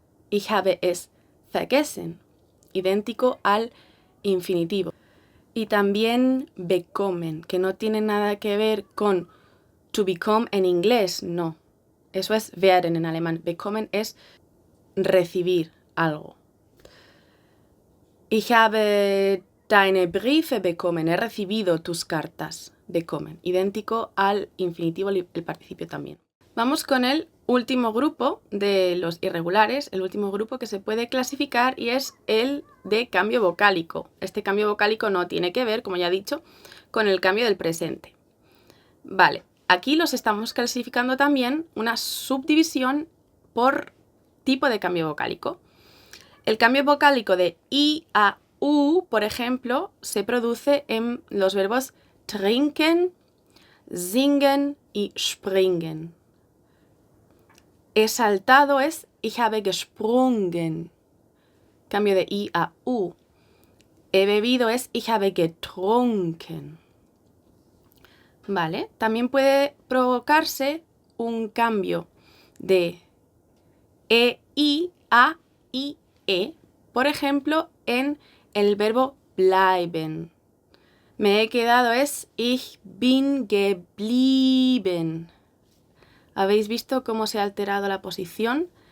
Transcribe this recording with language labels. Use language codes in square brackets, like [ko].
[de] Ich habe es vergessen, [es] idéntico al infinitivo. Y también bekommen, que no tiene nada que ver con to become en inglés, no. Eso es werden en alemán. Bekommen es recibir algo. [de] Ich habe deine Briefe bekommen. [es] He recibido tus cartas. Bekommen. Idéntico al infinitivo, el participio también. Vamos con el último grupo de los irregulares, el último grupo que se puede clasificar y es el de cambio vocálico. Este cambio vocálico no tiene que ver, como ya he dicho, con el cambio del presente. Vale, aquí los estamos clasificando también una subdivisión por tipo de cambio vocálico. El cambio vocálico de I a U, por ejemplo, se produce en los verbos trinken, singen y springen. He saltado es [de] ich habe gesprungen. [es] Cambio de I a U. He bebido es [de] ich habe getrunken. [es] Vale, también puede provocarse un cambio de EI a IE, por ejemplo, en el verbo bleiben. Me he quedado es [de] ich bin geblieben. [es] ¿Habéis visto cómo se ha alterado la posición